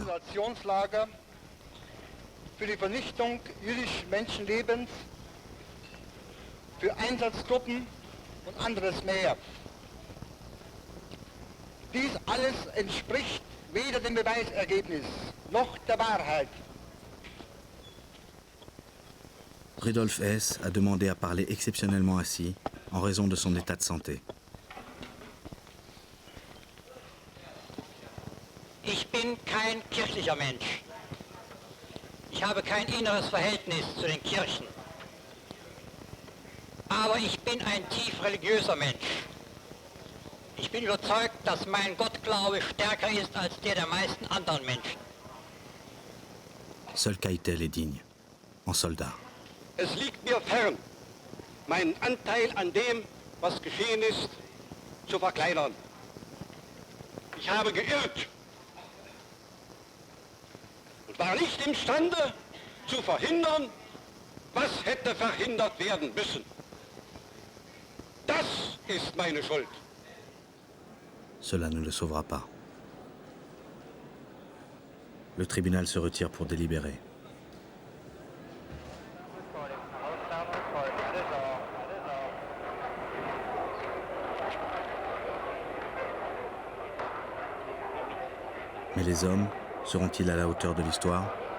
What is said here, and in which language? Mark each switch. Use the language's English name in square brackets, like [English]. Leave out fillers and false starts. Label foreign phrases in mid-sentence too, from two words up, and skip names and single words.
[German] Die Konzentrationslager für die Vernichtung jüdischen Menschenlebens, für Einsatzgruppen und anderes mehr. Dies alles entspricht weder dem Beweisergebnis noch der Wahrheit. [French] Rudolf Hess a demandé à parler exceptionnellement assis en raison de son état de santé. [German] Ich bin kein kirchlicher Mensch. Ich habe kein inneres Verhältnis zu den Kirchen. Aber ich bin ein tief religiöser Mensch. Ich bin überzeugt, dass mein Gottglaube stärker ist als der meisten anderen Menschen. [French] Seul Keitel est digne, en soldat. [German] Es liegt mir fern, meinen Anteil an dem, was geschehen ist, zu verkleinern. Ich habe geirrt und war nicht imstande zu verhindern, was hätte verhindert werden müssen. Das ist meine Schuld. [French] Cela ne le sauvera pas. Le tribunal se retire pour délibérer. Mais les hommes seront-ils à la hauteur de l'histoire?